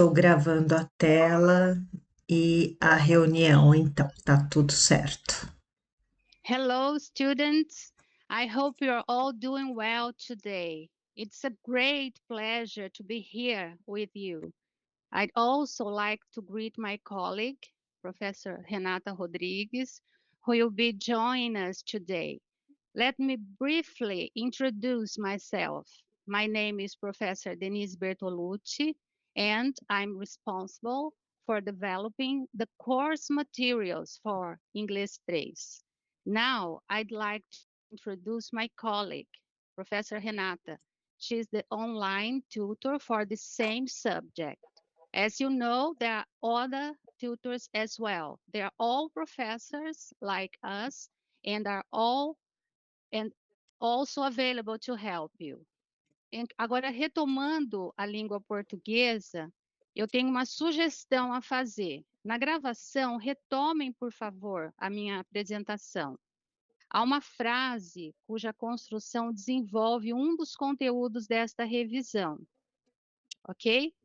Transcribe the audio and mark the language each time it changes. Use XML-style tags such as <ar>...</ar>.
<pt>Estou gravando a tela e a reunião, então, tá tudo certo.</pt> <en>Hello, students. I hope you're all doing well today. It's a great pleasure to be here with you. I'd also like to greet my colleague, Professor Renata Rodrigues, who will be joining us today. Let me briefly introduce myself. My name is Professor Denise Bertolucci, and I'm responsible for developing the course materials for English 3. Now, I'd like to introduce my colleague, Professor Renata. She's the online tutor for the same subject. As you know, there are other tutors as well. They're all professors like us and are all and also available to help you.</en> <pt>Agora, retomando a língua portuguesa, eu tenho uma sugestão a fazer. Na gravação, retomem, por favor, a minha apresentação. Há uma frase cuja construção desenvolve um dos conteúdos desta revisão, ok?</pt>